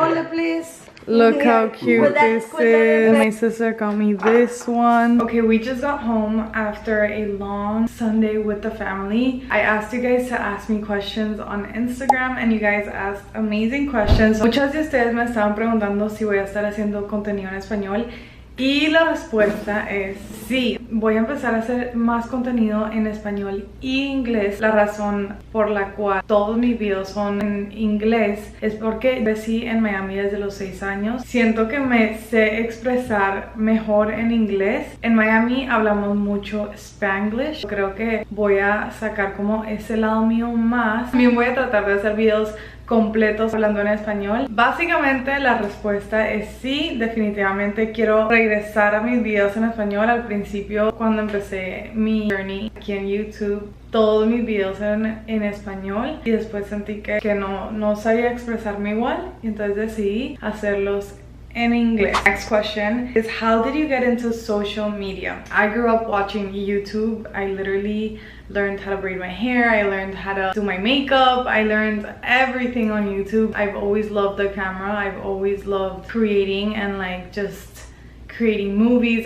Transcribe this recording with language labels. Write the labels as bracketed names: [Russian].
[English] Please. Look how cute this is. My sister got me this one. Okay, we just got home after a long Sunday with the family. I asked you guys to ask me questions on Instagram, and you guys asked amazing questions. [Spanish] Muchas de ustedes me estaban preguntando si voy a estar haciendo contenido en español. Y la respuesta es sí. Voy a empezar a hacer más contenido en español y inglés. La razón por la cual todos mis videos son en inglés es porque crecí en Miami desde los 6 años. Siento que me sé expresar mejor en inglés. En Miami hablamos mucho Spanglish. Creo que voy a sacar como ese lado mío más. También voy a tratar de hacer videos completos hablando en español. Básicamente la respuesta es sí. Definitivamente quiero regresar a mis videos en español. Al principio, cuando empecé mi journey aquí en YouTube, todos mis videos eran en español, y después sentí que no sabía expresarme igual, y entonces decidí hacerlos [English] in English. Next question is, how did you get into social media? I grew up watching YouTube. I literally learned how to braid my hair. I learned how to do my makeup. I learned everything on YouTube. I've always loved the camera. I've always loved creating and like just creating movies.